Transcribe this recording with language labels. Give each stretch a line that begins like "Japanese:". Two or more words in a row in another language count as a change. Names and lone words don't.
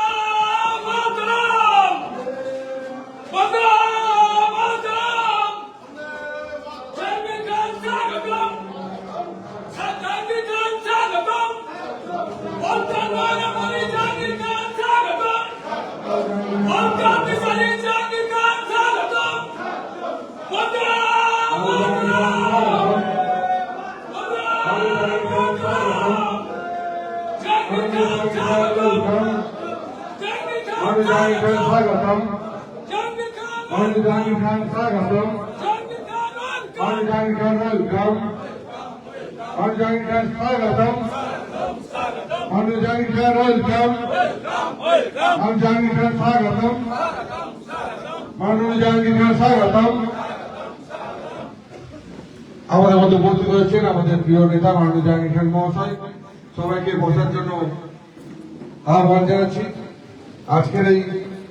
Bangla: মাতরম বন্দে মাতরম জাহাঙ্গীর খান স্বাগতম জাহাঙ্গীর খান স্বাগতম বন্দে মাতরম জাহাঙ্গীর খান স্বাগতম বন্দে বিশালী জাহাঙ্গীর খান স্বাগতম বন্দে মাতরম
Hindi: स्वागतम जाहांगीर खान स्वागतम जाहांगीर खान वेलकम जाहांगीर खान स्वागतम जाहांगीर खान वेलकम जाहांगीर खान स्वागतम জাহাঙ্গীর খান স্বাগতম।
Bangla: আমাদের মধ্যে উপস্থিত হয়েছেন আমাদের প্রিয় নেতা মাননীয় জাহাঙ্গীর খান মহাশয়। সবাইকে বসার জন্য আহ্বান জানাচ্ছি। আজকের এই